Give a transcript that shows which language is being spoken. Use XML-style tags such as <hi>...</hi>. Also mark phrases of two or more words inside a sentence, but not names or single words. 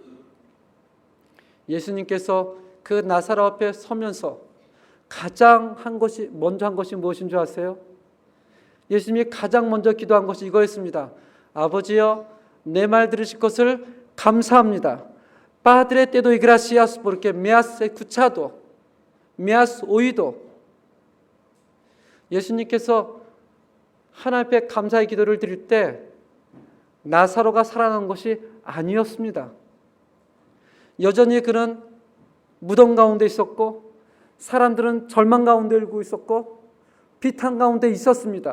<ko>예수님께서 그 나사로 앞에 서면서 가장 먼저 한 것이 무엇인 줄 아세요? 예수님이 가장 먼저 기도한 것이 이거였습니다. 아버지여, 내 말 들으실 것을 감사합니다.</ko> <es>Padre, te doy gracias porque me has escuchado, me has oído.</es> <ko>예수님께서 하나님 앞에 감사의 기도를 드릴 때 나사로가 살아난 것이 아니었습니다. 여전히 그는 무덤 가운데 있었고 사람들은 절망 가운데 울고 있었고 비탄 가운데 있었습니다.</ko>